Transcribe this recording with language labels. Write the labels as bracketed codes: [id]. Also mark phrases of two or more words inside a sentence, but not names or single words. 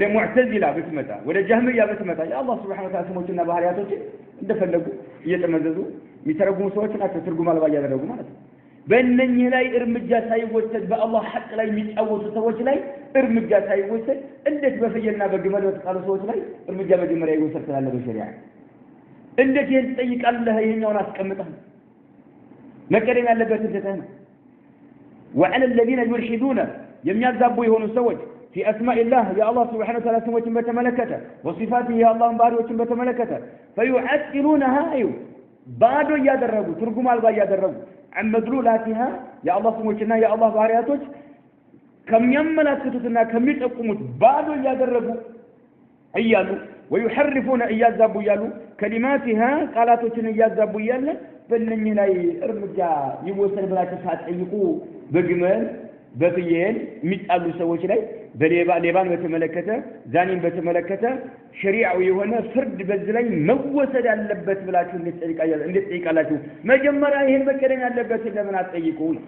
[am] ሙዕተዚላ ብትመጣ ወደ ጀህሚያ ብትመጣ የአላህ [ar] سبحانه وتعالى [am] ስሞችና ባህሪያቶች እንደፈለጉ እየተመዘዙ የሚተረጉሙ ሰዎች ናቸው ትርጉም አልባ ያደረጉ ማለት ነው በእነኚህ ላይ እርምጃ ሳይወሰድ በአላህ ሐቅ ላይ የሚጫወቱ ሰዎች ላይ እርምጃ ሳይወሰድ እንዴት በፍየልና በግመል በተቃሉ ሰዎች ላይ እርምጃ መጀመሪያ ይወሰድ ስላለ በሸሪዓ እንዴት ይሄን ትጠይቃለህ ይሄኛውን አስቀምጠህ መቀደም ያለበት እንትን ነው [ar] وعلى الذين يلحدون [am] የሚያዛቡ የሆኑ ሰዎች [ar] في اسماء الله يا الله سبحانه وتعالى [am] ስሞችን በተመለከተ [ar] وصفاته يا الله [am] ባህሪዎችን በተመለከተ فيعطلونها ባዶ ያደረጉ ትርጉም አልባ ያደረጉ አመድሉላቲሃ [ar] يا الله [am] ስሞችና [ar] يا الله [am] ባህሪያቶች ከሚያመላክቱትና ከሚጠቁሙት ባዶ ያደረጉ እያሉ ويحرفون እያዛቡ እያሉ كلماتها ቃላቶችን እያዛቡ እያለ በእነኚህ ላይ እርምጃ ይወሰድ ብላችሁ ሳትጠይቁ በግመል በፍየል የሚጣሉ ሰዎች ላይ ሌባን በተመለከተ ዛኒን በተመለከተ ሸሪዓው የሆነ ፍርድ በዚህ ላይ መወሰድ ያለበት ብላችሁ እንዴት ጠይቃላችሁ መጀመሪያ ይሄን መቀደም ያለበት ለምን አትጠይቁ